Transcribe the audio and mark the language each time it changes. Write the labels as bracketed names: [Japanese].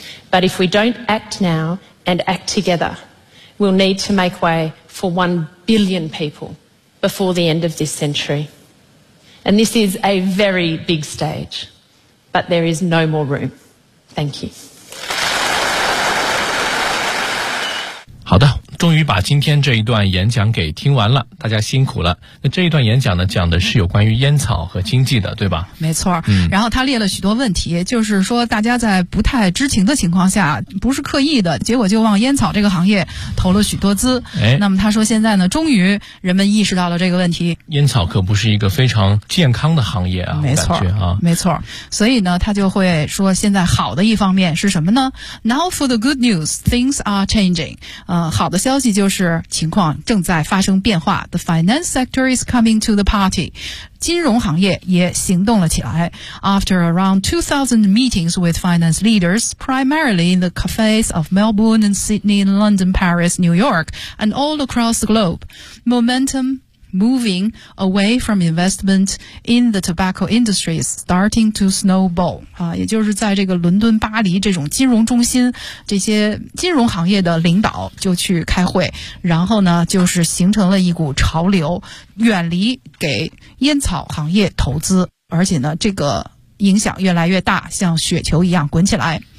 [English] But if we don't act now and act together, we'll need to make way for 1 billion people before the end of this century. And this is a very big stage, but there is no more room. Thank you. [Chinese] 好的。终于把今天这一段演讲给听完了，大家辛苦了。那这一段演讲呢，讲的是有关于烟草和经济的，对吧？没错。然后他列了许多问题，就是说大家在不太知情的情况下，不是刻意的，结果就往烟草这个行业投了许多资。哎，那么他说现在呢，终于人们意识到了这个问题。烟草可不是一个非常健康的行业啊，没错，感觉啊，没错。所以呢，他就会说，现在好的一方面是什么呢 ？ [English] Now for the good news, things are changing。 [Chinese] 好的消息就是情况正在发生变化。 [English] The finance sector is coming to the party. [Chinese] 金融行业也行动了起来。 [English] After around 2,000 meetings with finance leaders, primarily in the cafes of Melbourne and Sydney, London, Paris, New York, and all across the globe, momentum moving away from investment in the tobacco industry is starting to snowball. [Chinese] 也就是在这个伦敦巴黎这种金融中心，这些金融行业的领导就去开会，然后呢就是形成了一股潮流，远离给烟草行业投资，而且呢这个影响越来越大，像雪球一样滚起来。